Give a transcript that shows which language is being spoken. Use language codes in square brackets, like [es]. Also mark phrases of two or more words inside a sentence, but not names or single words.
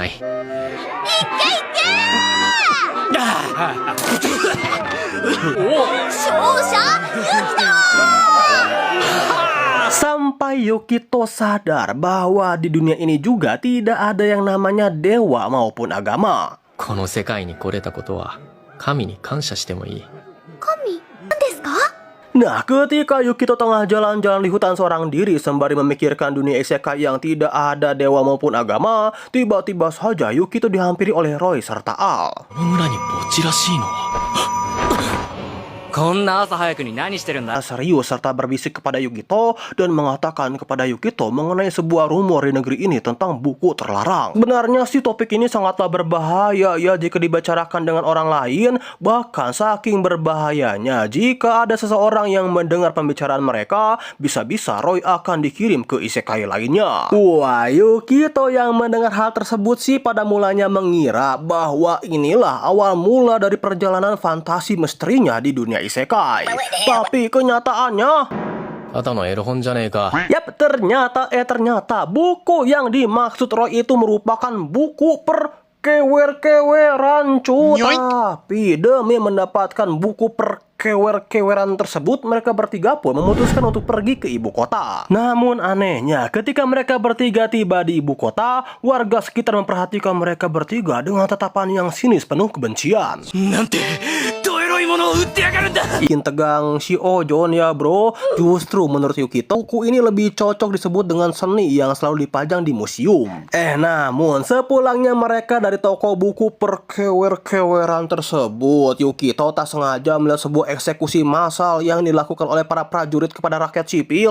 [id] Sampai Yukito sadar bahwa di dunia ini juga tidak ada yang namanya dewa maupun agama. [ja] この世界に来れたことは神に感謝してもいい。 [id] Nah, ketika Yukito tengah jalan-jalan di hutan seorang diri sembari memikirkan dunia isekai yang tidak ada dewa maupun agama, tiba-tiba saja Yukito dihampiri oleh Roy serta Al. [ja] この村に墓地らしいのは。こんな朝早くに何してるんだ。 [id] Serius serta berbisik kepada Yukito dan mengatakan kepada Yukito mengenai sebuah rumor di negeri ini tentang buku terlarang. Sebenarnya sih topik ini sangatlah berbahaya ya jika dibicarakan dengan orang lain. Bahkan saking berbahayanya jika ada seseorang yang mendengar pembicaraan mereka, bisa-bisa Roy akan dikirim ke isekai lainnya. Wah, Yukito yang mendengar hal tersebut sih pada mulanya mengira bahwa inilah awal mula dari perjalanan fantasi misterinya di dunia isekai. Tapi kenyataannya [ja] ただのエロ本じゃねえか。 [id] yap, ternyata buku yang dimaksud Roy itu merupakan buku perkewer-keweran cuy. Tapi demi mendapatkan buku perkewer-keweran tersebut, mereka bertiga pun memutuskan untuk pergi ke ibu kota. Namun anehnya, ketika mereka bertiga tiba di ibu kota, warga sekitar memperhatikan mereka bertiga dengan tatapan yang sinis penuh kebencian. [ja] なんてドエロい物を売ってやがるんだ。 [id] Bikin tegang si Ojon ya bro. Justru menurut Yukito, buku ini lebih cocok disebut dengan seni yang selalu dipajang di museum. Namun sepulangnya mereka dari toko buku perkewer-keweran tersebut, Yukito tak sengaja melihat sebuah eksekusi massal yang dilakukan oleh para prajurit kepada rakyat sipil.